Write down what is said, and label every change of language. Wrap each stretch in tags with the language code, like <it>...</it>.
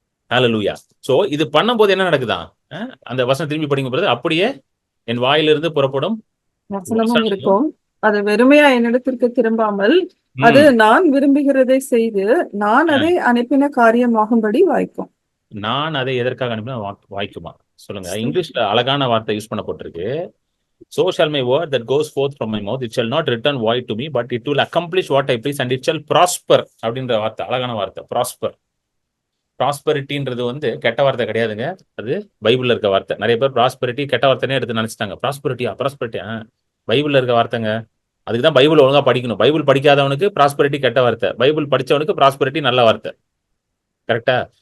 <ta>ஹalleluya. So இது பண்ணும்போது என்ன நடக்குதா? அந்த வசனம் திரும்பி படிக்கும் பொழுது அப்படியே என் வாயிலிருந்து புறப்படும் வசனமும் வசனமும் இருக்கும். அது வெறுமையா என்னிடத்திற்கு திரும்பாமல் அது நான் விரும்புகிறதை செய்து நான் அதை அனுப்பின காரியமாகும்படி வாய்க்கும். நான் அதை எதற்காக அனுப்பினா வாய்க்குமா? சொல்லுங்க. இங்கிலீஷ்ல அழகான வார்த்தை யூஸ் பண்ணப்பட்டிருக்கு.</ta> <en>So shall my word that goes forth from my mouth, it shall not return void to me, but it will accomplish what I please and it shall prosper.</en> <ta>அப்படின்ற வார்த்தை அழகான வார்த்தை, ப்ராஸ்பர். ப்ராஸ்பரிட்டின்றது வந்து கெட்ட வார்த்தை கிடையாதுங்க. அது பைபிள்ல இருக்க வார்த்தை. நிறைய பேர் ப்ராஸ்பரிட்டி கெட்ட வார்த்தைனே எடுத்து நினைச்சிட்டாங்க. ப்ராஸ்பரிட்டியா பைபிள்ல இருக்க வார்த்தைங்க. அதுக்கு தான் பைபிள் ஒழுங்கா படிக்கணும். பைபிள் படிக்காதவனுக்கு ப்ராஸ்பரிட்டி கெட்ட வார்த்தை, பைபிள் படிச்சவனுக்கு ப்ராஸ்பரிட்டி நல்ல வார்த்தை. கரெக்டா?</ta>